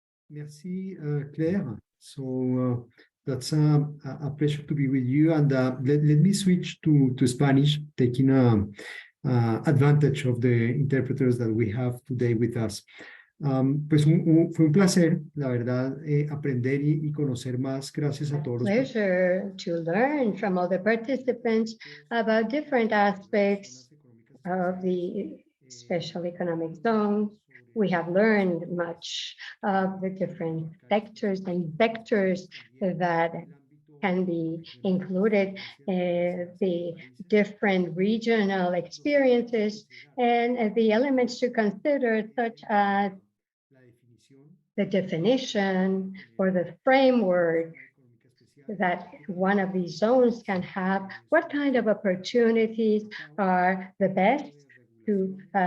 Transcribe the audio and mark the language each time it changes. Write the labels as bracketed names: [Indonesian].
[French] Merci, Claire. [English] So that's a pleasure to be with you. And let me switch to Spanish, taking advantage of the interpreters that we have today with us. [Spanish] Pues fue un placer, la verdad, aprender y conocer más gracias a todos los. [English] Pleasure to learn from all the participants about different aspects of the special economic zone. We have learned much of the different sectors and vectors that can be included, the different regional experiences, and the elements to consider, such as the definition or the framework that one of these zones can have, what kind of opportunities are the best to